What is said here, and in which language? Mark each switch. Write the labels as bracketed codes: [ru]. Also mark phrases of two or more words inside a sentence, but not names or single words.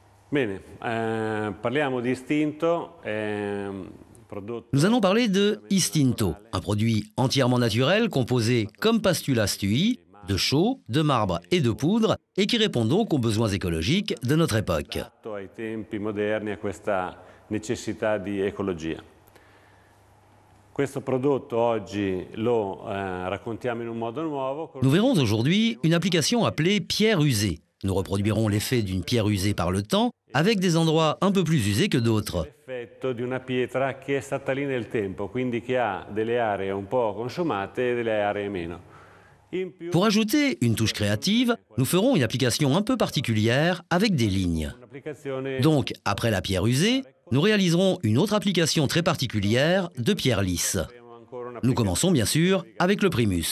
[it] Bene, parliamo di Istinto. [fr] Nous allons parler de Istinto, un produit entièrement naturel composé, comme Pastula stui, de chaux, de marbre et de poudre, et qui répond donc aux besoins écologiques de notre époque. [it] Ai tempi moderni a questa necessità di ecologia. Questo prodotto oggi lo raccontiamo in un modo nuovo. [fr] Nous verrons aujourd'hui une application appelée pierre usée. Nous reproduirons l'effet d'une pierre usée par le temps, avec des endroits un peu plus usés que d'autres. [it] L'effetto di una pietra che è stata lì nel tempo, quindi che ha delle aree un po' consumate e delle aree meno. [fr] Pour ajouter une touche créative, nous ferons une application un peu particulière avec des lignes. Donc, après la pierre usée, nous réaliserons une autre application très particulière de pierre lisse. Nous commençons bien sûr avec le primus.